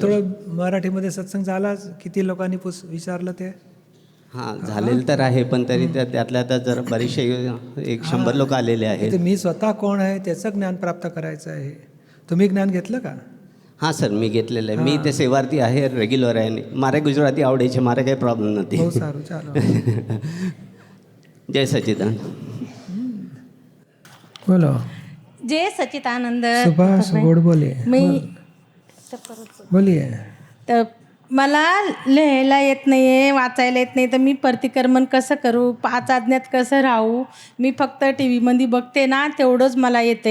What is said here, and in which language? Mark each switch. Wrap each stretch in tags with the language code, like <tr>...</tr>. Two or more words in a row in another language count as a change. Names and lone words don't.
<mr>थोडं मराठीमध्ये सत्संग झाला. किती लोकांनी विचारलं ते? हां, झालेलं तर आहे, पण तरी त्यातल्या आता जर बरेचसे 100 लोक आलेले आहेत. मी स्वतः कोण आहे त्याचं ज्ञान प्राप्त करायचं आहे. तुम्ही ज्ञान घेतलं का? हां सर, मी घेतलेलं आहे. मी ते सेवार्थी आहे, रेग्युलर आहे.</mr> <gu>મારે ગુજરાતી આવડે છે, મારે કાંઈ પ્રૉબ્લેમ નથી. બહુ સારું, ચાલો. જય સચ્ચિદાનંદ. બોલો.</gu> <mr>जय सच्चिदानंद. सुभाष गोड बोले. मी</mr> <hi>बोलिये.</hi> <mr>तर मला लिहायला येत नाही आहे, वाचायला येत नाही, तर मी प्रतिक्रमण कसं करू, 5 आज्ञात कसं राहू? मी फक्त टी व्हीमध्ये बघते ना, तेवढंच मला येते.</mr>